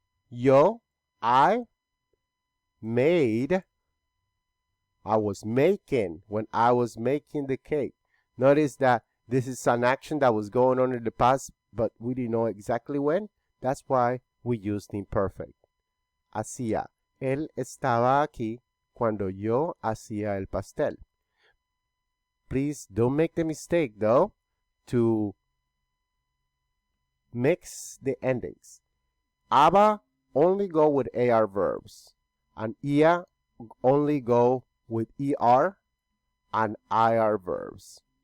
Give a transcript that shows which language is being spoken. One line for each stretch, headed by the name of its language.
English: Yo, I was making, when I was making the cake. Notice that this is an action that was going on in the past, but we didn't know exactly when. That's why we used the imperfect.
Spanish: Hacía. Él estaba aquí cuando yo hacía el pastel.
English: Please don't make the mistake, though, to mix the endings. Aba only go with AR verbs, and ia only go with ER and IR verbs.